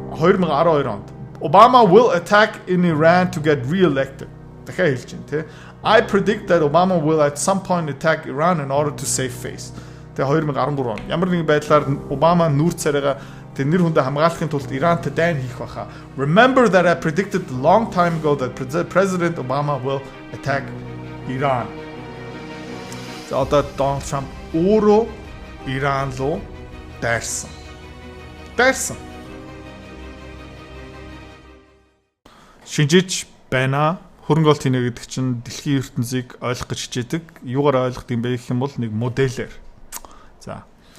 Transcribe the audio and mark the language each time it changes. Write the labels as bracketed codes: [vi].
[mn] 2012 онд [en] Obama will attack in Iran to get re-elected. [mn] Дахиад хэлж байна тий. [en] I predict that Obama will at some point attack Iran in order to save face. [mn] Тэгээ 2013 он. Ямар нэгэн байдлаар Obama нүүр царайгаа нэр хүндээ хамгаалахын тулд Ирантай дайн хийх баха. [en] Remember that I predicted a long time ago that President Obama will attack Iran. [mn] За одоо Donald Trump өөрөө Иран руу дайрсан. Шинжиж байна. Хөрөнгө оолт хийнэ гэдэг чинь дэлхийн ертөнцийг ойлгох гэж хичээдэг. Юугаар ойлгох юм бэ гэх юм бол нэг модельээр. За.